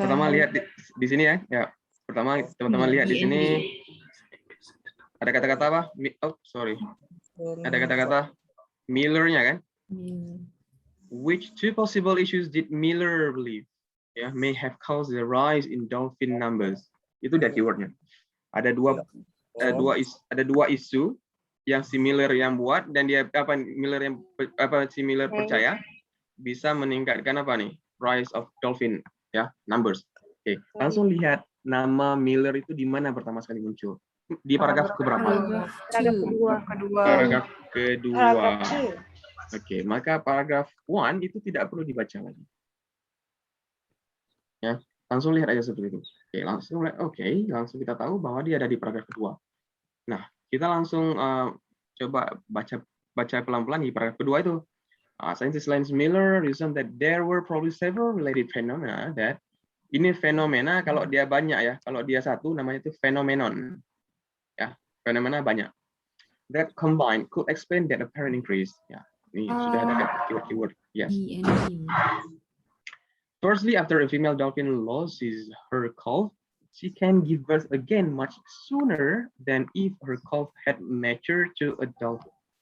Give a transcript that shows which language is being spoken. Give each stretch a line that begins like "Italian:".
Indonesian: Pertama lihat di sini ya. Ya. Pertama teman-teman lihat di sini ada kata-kata apa?
English: Oh, sorry.
Indonesian: Ada kata-kata Miller-nya kan?
English: Which two possible issues did Miller believe may have caused the rise in dolphin numbers?
Indonesian: Itu dia keywordnya. Ada dua isu yang si Miller yang buat dan dia Miller yang si Miller percaya bisa meningkatkan apa nih?
English: Rise of dolphin,
Indonesian: ya, numbers. Oke, langsung lihat nama Miller itu di mana pertama sekali muncul. Di paragraf keberapa? Paragraph kedua. Paragraf kedua.
English: Paragraph 2.
Indonesian: Oke, maka paragraf 1 itu tidak perlu dibaca lagi. Ya, langsung lihat aja seperti itu. Oke, langsung lihat. Oke, langsung kita tahu bahwa dia ada di paragraf kedua. Nah, kita langsung coba baca pelan-pelan di paragraf kedua itu.
English: Scientist Lance Miller reasoned that there were probably several related phenomena that
Indonesian: ini fenomena kalau dia banyak ya, kalau dia satu namanya itu
English: phenomenon.
Indonesian: Ya, fenomena banyak.
English: That combined could explain that apparent increase.
Indonesian: Ya, ini sudah ada keyword.
English: Yes. Firstly, after a female dolphin loses her calf, she can give birth again much sooner than if her calf had matured to a dolphin.